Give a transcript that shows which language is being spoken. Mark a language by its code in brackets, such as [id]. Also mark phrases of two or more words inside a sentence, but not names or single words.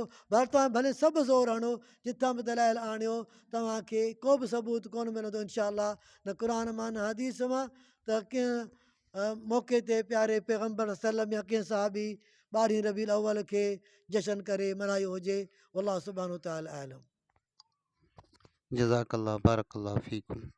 [sd] पर तव्हां भले सभु ज़ोर हणो, जितां बि दलाइल आणियो, तव्हांखे को बि सबूत कोन मिलंदो [ar] إن شاء الله, [sd] न क़ुर मां न हदीस मां। त कंहिं मौक़े ते प्यारे पैगम्बर सल्लम या कंहिं साहबी 12 रबीउल अव्वल खे जशन करे मल्हायो हुजे। [ar] والله سبحانه وتعالى أعلم. جزاك الله بارك الله فيكم.